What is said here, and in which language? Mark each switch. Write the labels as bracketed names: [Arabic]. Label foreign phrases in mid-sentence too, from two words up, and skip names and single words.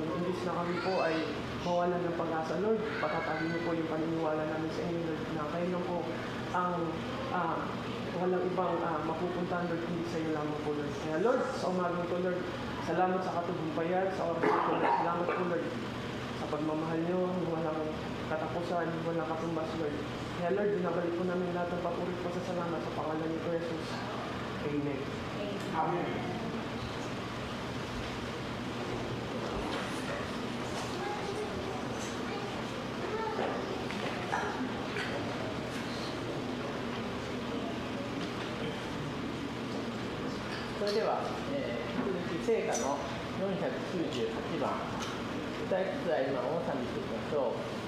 [Filipino] Imbis na kami po ay mawalan ng pag-asa, Lord, patatagin niyo po yung paniniwala namin sa inyo, Lord, na kayo lang po ang walang ibang mapupuntahan, Lord, hindi sa iyo lamang po, Lord. Kaya, Lord, sa umagang to, Lord, salamat sa katugumpayan, sa oras ito, Lord. Salamat po, Lord, sa pagmamahal niyo, walang katapusan, walang katumbas, Lord. Kaya, Lord, binabalik po namin lahat ng papuri po sa salamat sa pangalan ni Jesus. Amen. Amen. [Japanese] それでは、引き続き聖歌の498番歌いつつありますお納めしていきましょう。